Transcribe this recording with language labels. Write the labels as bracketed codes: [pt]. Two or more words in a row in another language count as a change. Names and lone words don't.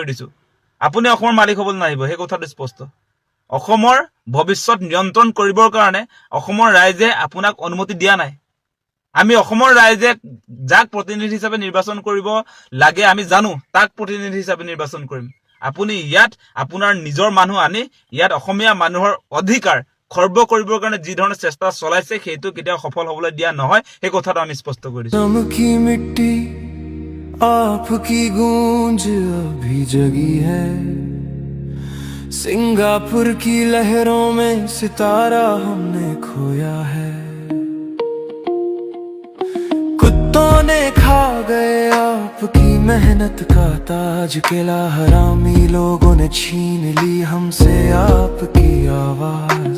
[as] দিছো আপুনি অসমৰ মালিক হ'বলৈ নাহিব সেই কথাটো স্পষ্ট অসমৰ ভৱিষ্যত নিয়ন্ত্ৰণ কৰিবৰ কাৰণে অসমৰ ৰাইজে আপোনাক অনুমতি দিয়া নাই আমি অসমৰ ৰাইজে যাক প্ৰতিনিধি হিচাপে নিৰ্বাচন কৰিব লাগে আমি জানো তাক প্ৰতিনিধি হিচাপে নিৰ্বাচন কৰিম আপুনি ইয়াত আপোনাৰ নিজৰ মানুহ আনি ইয়াত অসমীয়া মানুহৰ অধিকাৰ খৰ্ব কৰিবৰ কাৰণে যি ধৰণৰ চেষ্টা চলাইছে সেইটো কেতিয়াও সফল হ'বলৈ দিয়া নহয় সেই কথাটো আমি স্পষ্ট কৰি দিছো [hi] आपकी गूंज अभी जगी है, सिंगापुर की लहरों में सितारा हमने खोया है। कुत्तों ने खा गए आपकी मेहनत का ताज, किला हरामी लोगों ने छीन ली हमसे आपकी आवाज।